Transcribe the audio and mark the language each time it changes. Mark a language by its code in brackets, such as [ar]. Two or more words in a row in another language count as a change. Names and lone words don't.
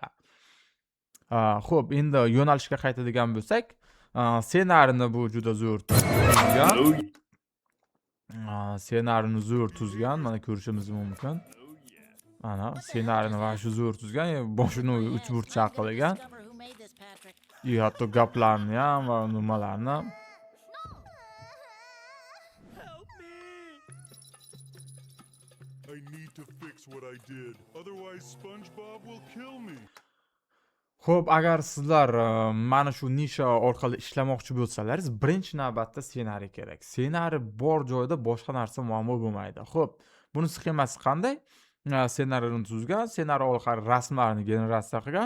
[uz] Xo'p, endi yo'nalishga qaytadigan bo'lsak, ssenarini bu juda zo'r tuzgan. Ssenarini zo'r tuzgan, mana ko'rishimiz mumkin. Mana ssenarini va shu zo'r tuzgan, boshini uch burchak qilgan. Hatto gaplarni ham va nimalarni. [en] I need to fix what I did. Otherwise SpongeBob will kill me. [uz] Xo'p, agar sizlar mana shu nisha orqali ishlamoqchi bo'lsalaringiz, birinchi navbatda ssenariy kerak. Ssenariy bor joyda boshqa narsa muammo bo'lmaydi. Xo'p, buni sxemasi qanday? Ssenariyni tuzgan, ssenariy orqali rasmlarni generatsiya qilgan.